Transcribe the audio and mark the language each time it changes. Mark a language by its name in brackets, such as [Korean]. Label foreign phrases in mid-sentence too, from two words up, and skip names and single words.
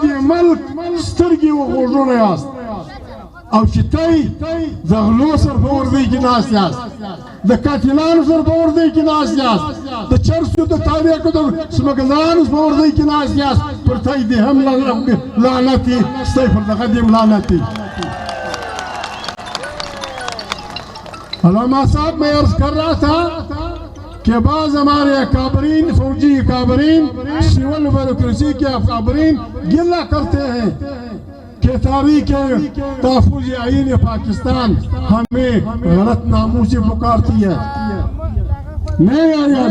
[Pashto] دې ملک سترګې و غوږونه یاست او چې تی د غلو سره په وردۍ کې ناست یاست د قاتلانو سره په وردۍ کې ناست یاست د چرسو د تاریخو د سمګلانو په وردۍ کې ناست یاست پر تی دې هم لعنت وي ستی پر دغه دې هم لعنت وي [Urdu] علامہ صاحب میں عرض کر رہا تھا کہ بعض ہمارے اکابرین فوجی اکابرین سول بیوروکریسی کے اکابرین گلہ کرتے ہیں کہ تاریخ تحفظ آئین پاکستان ہمیں غلط ناموں سے پکارتی ہے میں عرض